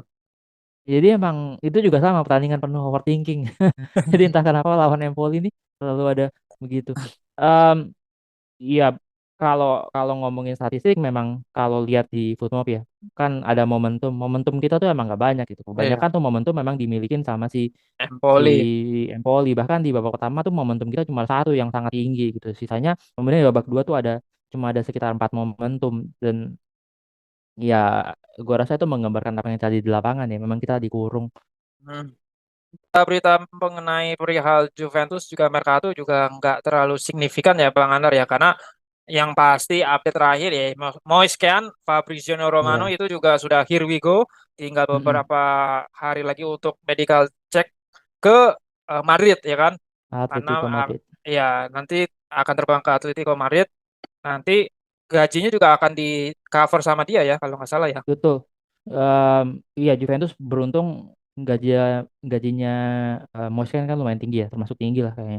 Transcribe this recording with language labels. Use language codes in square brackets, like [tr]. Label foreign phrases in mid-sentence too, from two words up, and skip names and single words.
[id] Jadi emang itu juga sama pertandingan penuh overthinking. Jadi entah kenapa lawan Empoli ini selalu ada begitu. Em, Iya, kalau kalau ngomongin statistik memang kalau lihat di Footmob ya, kan ada momentum. Momentum kita tuh emang nggak banyak gitu. Iya, Kebanyakan tuh momentum memang dimilikin sama si Empoli. Empoli. Bahkan di babak pertama tuh momentum kita cuma satu yang sangat tinggi gitu. Sisanya kemudian di babak dua tuh cuma ada sekitar 4 momentum dan ya gua rasa itu menggambarkan apa yang tadi di lapangan ya. Memang kita dikurung. Hmm. Berita mengenai perihal Juventus juga Mercato juga nggak terlalu signifikan ya Bang Anar ya karena yang pasti update terakhir ya Moise Kean, Fabrizio Romano Iya. itu juga sudah [en] here we go, [id] tinggal Mm-mm. beberapa hari lagi untuk [en] medical check [id] ke Madrid ya kan karena Atletico Madrid. ya nanti akan terbang ke Atletico Madrid, nanti gajinya juga akan di cover sama dia ya kalau nggak salah ya. Betul. Em, iya Juventus beruntung gaji gajinya Moise kan lumayan tinggi ya, termasuk tinggi lah kayaknya.